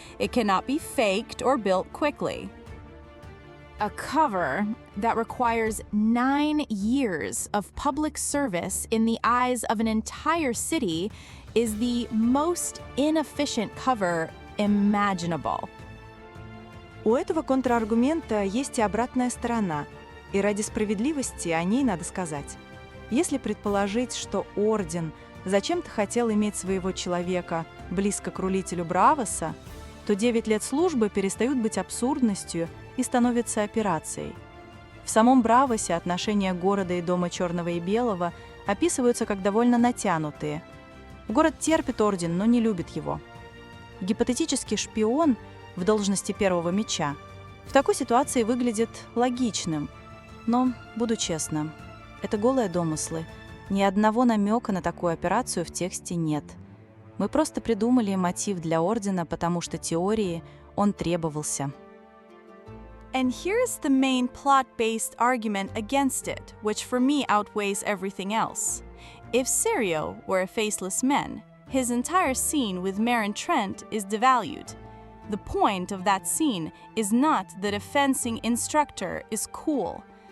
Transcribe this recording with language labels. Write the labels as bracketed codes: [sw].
[en] It cannot be faked or built quickly. A cover that requires 9 years of public service in the eyes of an entire city is the most inefficient cover imaginable. [ru] У этого контраргумента есть и обратная сторона, и ради справедливости о ней надо сказать. Если предположить, что Орден зачем-то хотел иметь своего человека близко к рулителю Браавоса, то 9 лет службы перестают быть абсурдностью и становятся операцией. В самом Браавосе отношения города и дома Черного и Белого описываются как довольно натянутые. Город терпит Орден, но не любит его. Гипотетический шпион в должности первого меча в такой ситуации выглядит логичным. Но, буду честна, это голые домыслы. Ни одного намека на такую операцию в тексте нет. Мы просто придумали мотив для Ордена, потому что теории он требовался. [en] And here's the main plot-based argument against it, which for me outweighs everything else. If SYRIO were a faceless man, his entire scene with Meryn Trent is devalued. The point of that scene is not that a fencing instructor is cool.